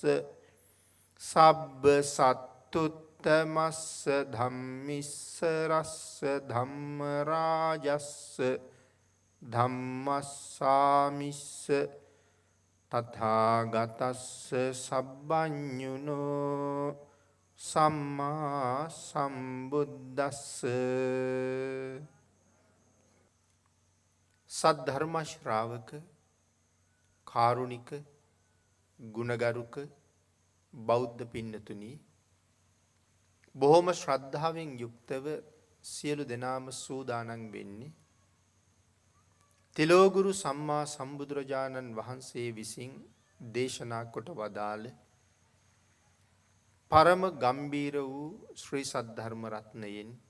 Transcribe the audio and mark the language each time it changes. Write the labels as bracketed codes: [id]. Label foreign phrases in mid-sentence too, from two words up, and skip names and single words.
[pi] සබ්බ සත්තුත්තමස්ස ධම්මිස්ස රස්ස ධම්ම රාජස්ස ධම්මස්සාමිස්ස තථාගතස්ස සබ්බඤුනෝ සම්මා සම්බුද්දස්ස. [si] සද්ධර්ම ශ්‍රාවක කාරුණික ගුණගරුක බෞද්ධ පින්නතුනි, බොහොම ශ්‍රද්ධාවෙන් යුක්තව සියලු දෙනාම සූදානම් වෙන්නේ තිලෝගුරු සම්මා සම්බුදුරජාණන් වහන්සේ විසින් දේශනා කොට වදාළ පරම ගම්බීර වූ ශ්‍රී සද්ධර්ම රත්නයෙන්